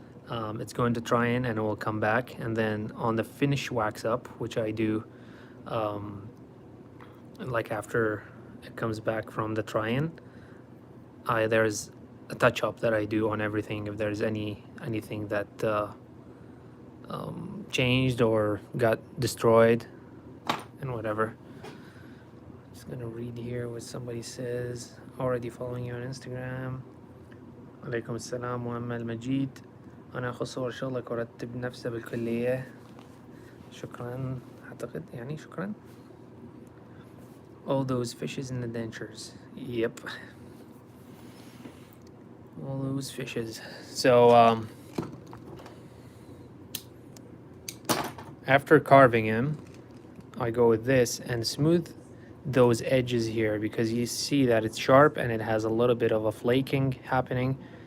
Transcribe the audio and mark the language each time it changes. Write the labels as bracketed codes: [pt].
[en] It's going to try in and it will come back, and then on the finish wax up, which I do like after it comes back from the try-in, there's a touch-up that I do on everything if there's anything that changed or got destroyed and whatever. Just gonna read here what somebody says. Already following you on Instagram. [ar] عليكم السلام مؤمل مجيد. أنا أخذ صور شغلك ورتب نفسي بالكلية. شكرا. أعتقد يعني شكرا. [en] All those fishes in the dentures. Yep. All those fishes. So after carving him, I go with this and smooth those edges here, because you see that it's sharp and it has a little bit of a flaking happening.